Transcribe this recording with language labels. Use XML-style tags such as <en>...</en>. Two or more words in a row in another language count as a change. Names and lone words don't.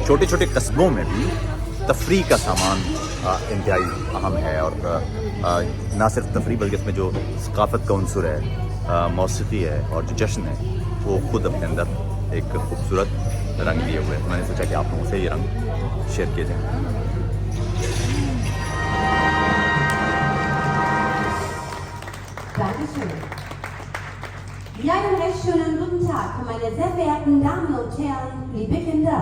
<ur>چھوٹے چھوٹے قصبوں میں بھی تفریح کا سامان انتہائی اہم ہے، اور نہ صرف تفریح بلکہ اس میں جو ثقافت کا عنصر ہے، موسیقی ہے اور جو جشن ہے، وہ خود اپنے اندر ایک خوبصورت رنگ لیے ہوئے ہیں. تو میں نے سوچا کہ آپ لوگوں سے یہ رنگ شیئر کیے جائے.</ur> <de>Dankeschön. Ja, einen recht schönen guten Tag, meine sehr verehrten Damen und Herren, liebe Kinder.</de>